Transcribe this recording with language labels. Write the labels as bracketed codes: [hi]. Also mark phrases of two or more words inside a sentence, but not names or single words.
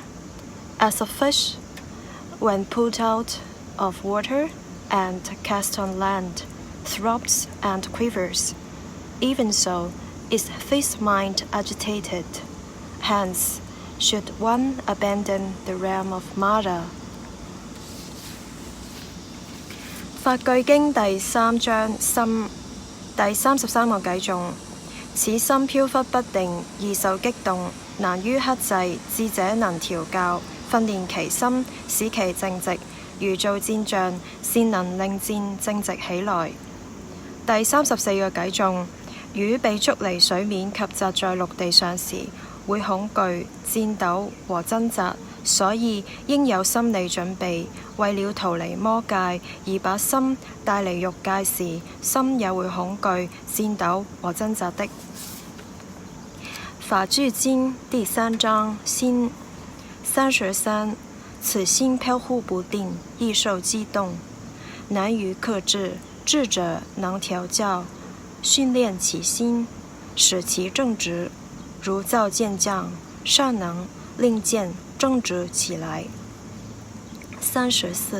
[en] As a fish, when pulled out of water and cast on land, throbs and quivers. Even so is this mind agitated. Hence, should one abandon the realm of Mara? [zh] 法句經第3章第33個偈頌，此心飄忽不定，易受激動，難於克制，智者能調教，訓練其心，使其正直。如做戰象，先能令箭正直起來。第34個偈頌，魚被捉離水面及擲在陸地上時，會恐懼、顫抖和掙扎，所以應有心理準備。為了逃離魔界而把心帶離欲界時，心也會恐懼、顫抖和掙扎的。法句經第3章心33。此心飘忽不定，易受激动，难于克制。智者能调教、训练其心，使其正直，如造剑匠，尚能令剑正直起来。34.